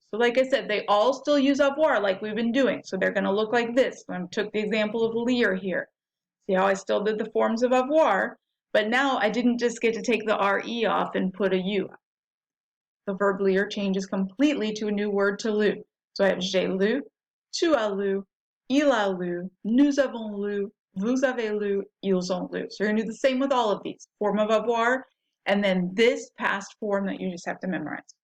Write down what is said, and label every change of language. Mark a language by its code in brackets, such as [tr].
[en] So like I said, they all still use avoir like we've been doing. So they're going to look like this. I took the example of lire here. See how I still did the forms of avoir, but now I didn't just get to take the RE off and put a U. The verb lire changes completely to a new word, to lu. So I have [fr] j'ai lu, tu as lu, il a lu, nous avons lu, vous avez lu, ils ont lu. [en] So you're going to do the same with all of these. Form of avoir, and then this past form that you just have to memorize.